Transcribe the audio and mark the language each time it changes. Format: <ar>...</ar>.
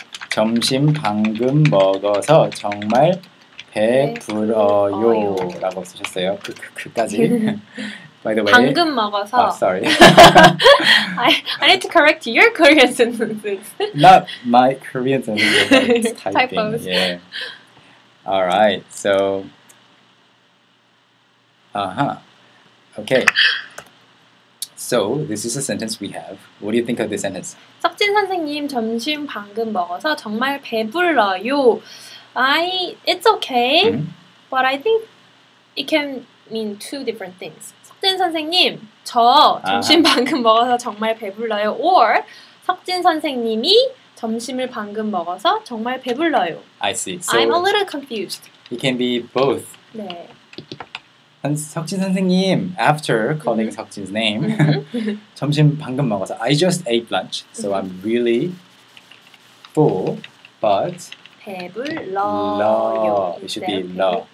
<ko>점심 방금 먹어서 정말 배불러요 라고 쓰셨어요. 그까지.</ko> <en>By the way,</en> <ko>방금 먹어서.</ko> <en>sorry. I need to correct your Korean sentences. Not my Korean sentences, it's typing. Typos. Yeah. All right. So, okay. So this is a sentence we have. What do you think of this sentence?</en> <ko>석진 선생님 점심 방금 먹어서 정말 배불러요.</ko> <en>It's okay, but I think it can mean two different things.</en> <ko>석진 선생님, 저 점심 방금 먹어서 정말 배불러요. Or 석진 선생님이 점심을 방금 먹어서 정말 배불러요.</ko> <en>I see. So I'm a little confused. it can be both.</en> <ko>네.</ko> <en>석진 선생님, after calling 석진's name,</en> <ko>점심 방금 먹어서</ko> <en>I just ate lunch, so I'm really full, but</en> <ko>배불러요.</ko> <en>It should be 러.</en>